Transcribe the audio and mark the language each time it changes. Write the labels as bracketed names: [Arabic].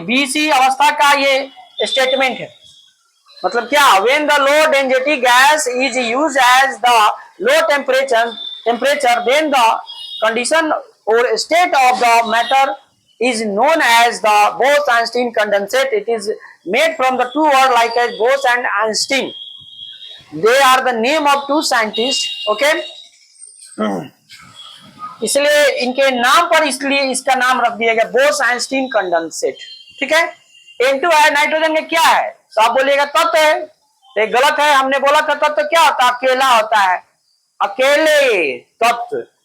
[Hindi] BC अवस्था का ये स्टेटमेंट है, मतलब क्या? [English] When the low density gas is used as the low temperature then the condition or state of the matter is known as the Bose-Einstein condensate. It is made from the two words like as Bose and Einstein. They are the name of two scientists. Okay. [Hindi] इसलिए इनके नाम पर इसलिए इसका नाम रख दिया गया बोस-आइंस्टीन कंडेंसेट, ठीक है। N2 है, नाइट्रोजन में क्या है? तो आप बोलिएगा तत्व है, ये गलत है। हमने बोला था तत्व क्या होता है? अकेला होता है, अकेले तत्व।